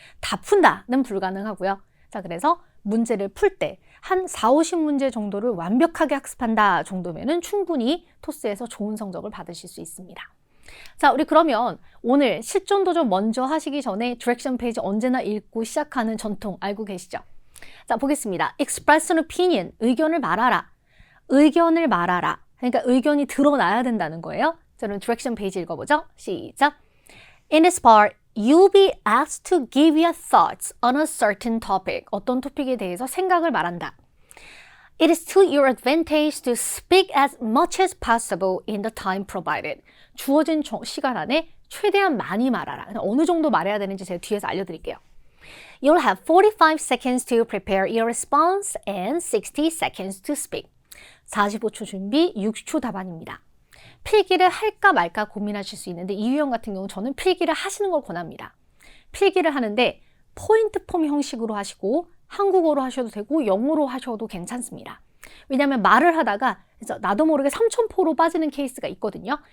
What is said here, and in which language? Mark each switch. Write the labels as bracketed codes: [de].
[ko] 다 푼다는 불가능하고요. 자, 그래서 문제를 풀 때 한 40-50문제 정도를 완벽하게 학습한다 정도면은 충분히 토스에서 좋은 성적을 받으실 수 있습니다. 자, 우리 그러면 오늘 실전도 좀 먼저 하시기 전에 디렉션 페이지 언제나 읽고 시작하는 전통 알고 계시죠? 자, 보겠습니다. [en] Express an opinion, [ko] 의견을 말하라. 의견을 말하라. 그러니까 의견이 드러나야 된다는 거예요. 자, 그럼 디렉션 페이지 읽어보죠. 시작. [en] In this part, you'll be asked to give your thoughts on a certain topic. [ko] 어떤 토픽에 대해서 생각을 말한다. [en] It is to your advantage to speak as much as possible in the time provided. [ko] 주어진 시간 안에 최대한 많이 말하라. 어느 정도 말해야 되는지 제가 뒤에서 알려드릴게요. [en] You'll have 45 seconds to prepare your response and 60 seconds to speak. [ko] 45초 준비, 60초 답안입니다. 필기를 할까 말까 고민하실 수 있는데 이 유형 같은 경우 저는 필기를 하시는 걸 권합니다. 필기를 하는데 포인트 폼 형식으로 하시고 한국어로 하셔도 되고 영어로 하셔도 괜찮습니다. 왜냐하면 말을 하다가 나도 모르게 삼천포로 빠지는 케이스가 있거든요.